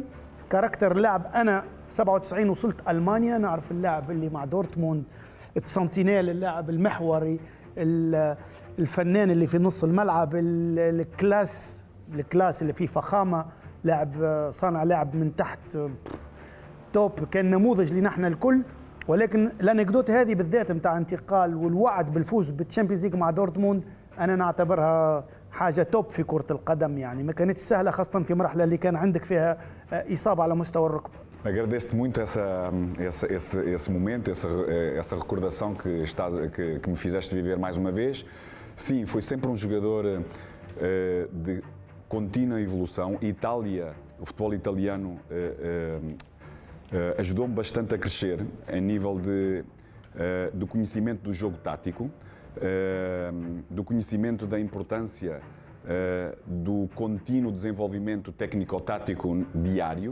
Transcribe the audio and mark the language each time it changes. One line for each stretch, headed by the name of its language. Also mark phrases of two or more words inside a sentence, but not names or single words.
Arabic: كاركتر لاعب، انا 97 وصلت المانيا، نعرف اللاعب اللي مع دورتموند، السنتينيل، اللاعب المحوري، الفنان اللي في نص الملعب، الكلاس اللي فيه فخامه، لاعب صانع لاعب من تحت توب، كان نموذج لنا احنا الكل. ولكن الانكدوت هذه بالذات نتاع انتقال والوعد بالفوز بالتشامبيونز ليج مع دورتموند انا نعتبرها حاجه توب في كره القدم، يعني ما كانتش سهله، خاصه في مرحله اللي كان عندك فيها اصابه على مستوى الركبه.
Portuguese: Agradeço-te muito esse momento, essa recordação que me fizeste viver mais uma vez. Sim, foi sempre um jogador de contínua evolução. Itália, o futebol italiano ajudou-me bastante a crescer a nível do conhecimento do jogo tático, do conhecimento da importância do contínuo desenvolvimento técnico-tático diário.